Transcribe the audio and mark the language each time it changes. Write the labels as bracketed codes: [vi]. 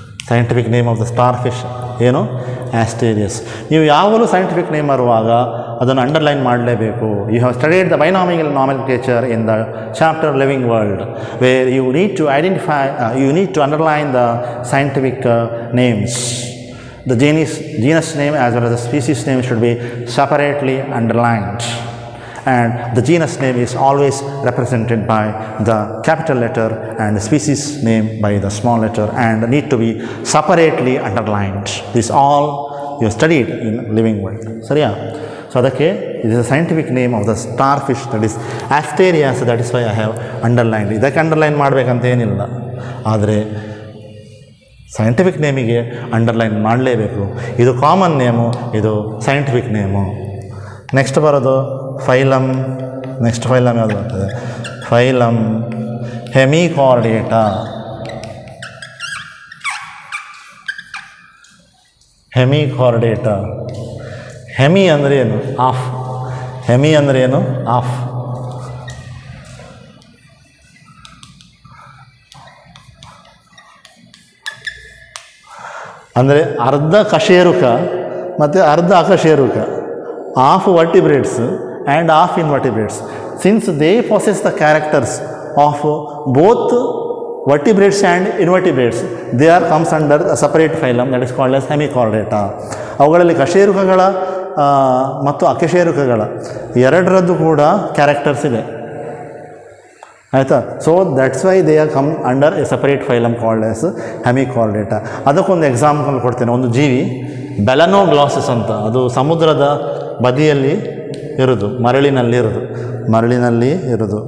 [en] scientific name of the starfish [kn] ಏನು? [en] Asterias. [kn] ನೀವು ಯಾವಾಗಲೂ ಸೈಂಟಿಫಿಕ್ ನೇಮ್ ಬರುವಾಗ ಅದನ್ನು ಅಂಡರ್ಲೈನ್ ಮಾಡಲೇಬೇಕು. [en] You have studied the binomial nomenclature in the chapter living world, where you need to identify, you need to underline the scientific names. The genus name as well as the species name should be separately underlined. And the genus name is always represented by the capital letter and the species name by the small letter and need to be separately underlined. This all you studied in living world. [kn] Sariya? [en] So [kn] adake [en] it is a scientific name of the starfish, that is Asterias. That is why I have underlined. [kn] Idakke underline ಮಾಡಬೇಕಂತ ಏನಿಲ್ಲ, ಆದರೆ scientific ನೇಮಿಗೆ underline ಮಾಡಲೇಬೇಕು. ಇದು common name, ಇದು scientific name. Next ಬರೋದು phylum. Next phylum ಯಾವುದು ಬರ್ತದೆ? Phylum ಹೆಮಿಕಾರ್ಡೇಟಾ. ಹೆಮಿಕಾರ್ಡೇಟಾ. Hemi ಅಂದರೆ ಏನು? ಆಫ್. ಹೆಮಿ ಅಂದರೆ ಏನು? ಆಫ್. ಅಂದರೆ ಅರ್ಧ ಕಶೇರುಕ ಮತ್ತು ಅರ್ಧ ಅಕಶೇರುಕ. [en] Half vertebrates and half invertebrates. Since they possess the characters of both vertebrates and invertebrates, they are comes under a separate phylum that is called as Hemichordata. [kn] ಅವುಗಳಲ್ಲಿ ಕಶೇರುಕಗಳ ಮತ್ತು ಅಕಶೇರುಕಗಳ ಎರಡರದ್ದು ಕೂಡ ಕ್ಯಾರೆಕ್ಟರ್ಸ್ ಇದೆ, ಆಯಿತಾ. [en] So that's why they are come under a separate phylum called as Hemichordata. [kn] ಅದಕ್ಕೊಂದು example ಕೊಡ್ತೇನೆ. ಒಂದು ಜೀವಿ ಬೆಲನೋಗ್ಲಾಸಸ್ ಅಂತ, ಅದು ಸಮುದ್ರದ ಬದಿಯಲ್ಲಿ ಇರೋದು, ಮರಳಿನಲ್ಲಿ ಇರೋದು.